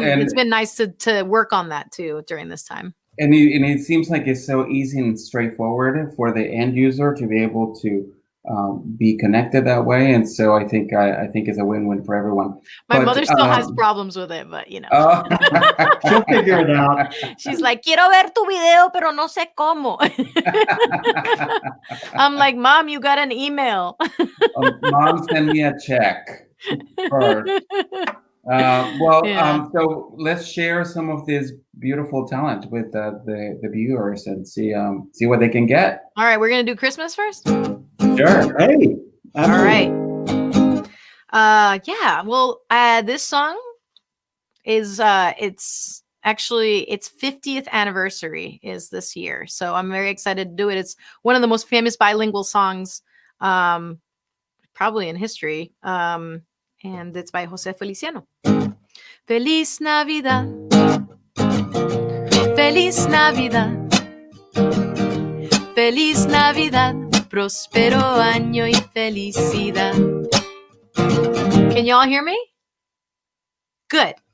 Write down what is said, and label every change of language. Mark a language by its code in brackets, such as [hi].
[en] it's been nice to work on that too during this time. And it seems like it's so easy and straightforward for the end user to be able to be connected that way, and so I think it's a win-win for everyone. My But, mother still has problems with it, but oh. She'll figure it out. she's like, [es] quiero ver tu video, pero no sé cómo. [en] I'm like, Mom, you got an email. Mom, send me a check first. Yeah. So let's share some of this beautiful talent with the viewers and see what they can get. All right, we're gonna do Christmas first. Sure. Hey. All right. Yeah. Well, this song is it's actually its 50th anniversary is this year, so I'm very excited to do it. It's one of the most famous bilingual songs, probably in history. And it's by Jose Feliciano. [es] Feliz Navidad, Feliz Navidad, Feliz Navidad, próspero año y felicidad. [en] Can y'all hear me? Good.